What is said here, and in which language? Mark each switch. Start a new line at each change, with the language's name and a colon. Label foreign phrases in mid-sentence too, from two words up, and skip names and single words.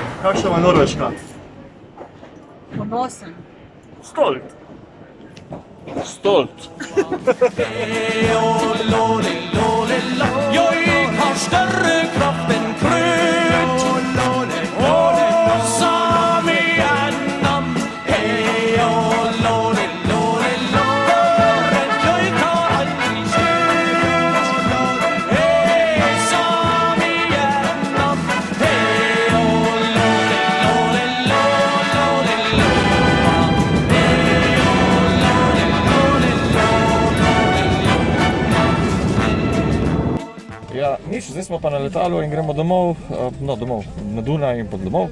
Slovenian: Kakšna ima Norveška? Ponosen.
Norwegian: Stolt. Stolt. Joik har større kraft enn krut, sami er nam. Joik har aldri slutt, sami er nam.
Slovenian: Ja, nič, zdaj smo pa na letalu in gremo domov, domov, na Dunaj in pod domov.